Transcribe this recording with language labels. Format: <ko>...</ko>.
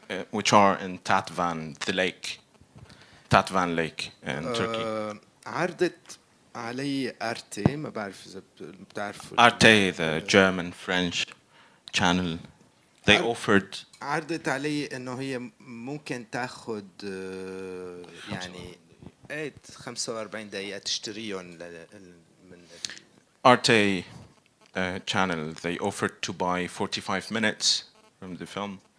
<en>Which are in Tatvan, the lake. Tatvan Lake in Turkey.</en> <ar>عرضت علي ارتي، ما بعرف اذا بتعرفوا</ar> <en>Arte, the German French channel. They offered. عرضت علي انه هي ممكن تاخذ يعني 45 دقيقة تشتريهم من Arte channel. They offered to buy 45 minutes from the film.</en>